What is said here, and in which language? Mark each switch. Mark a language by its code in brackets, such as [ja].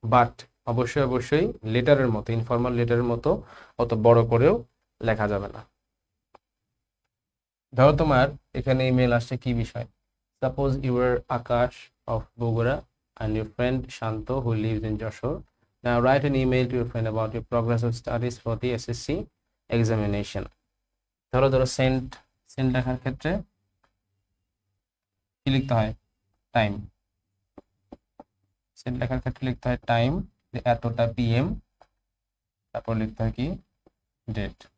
[bn] But অবশ্যই অবশ্যই লেটারের মতো, ইনফর্মাল লেটারের মতো অত বড় করেও লেখা যাবে না। ধরো তোমার এখানে ইমেল আসছে কি বিষয়, [en] Suppose you are Akash of Bogura and your friend Shanto who lives in Joshua. Now write an email to your friend about your progress of studies for the SSC examination. [bn] ধরো সেন্ড সেন্ড লেখার ক্ষেত্রে কি লিখতে হয়, time. Send লেখার ক্ষেত্রে লিখতে হয় টাইম, এতটা PM, তারপর লিখতে হয় কি ডেট।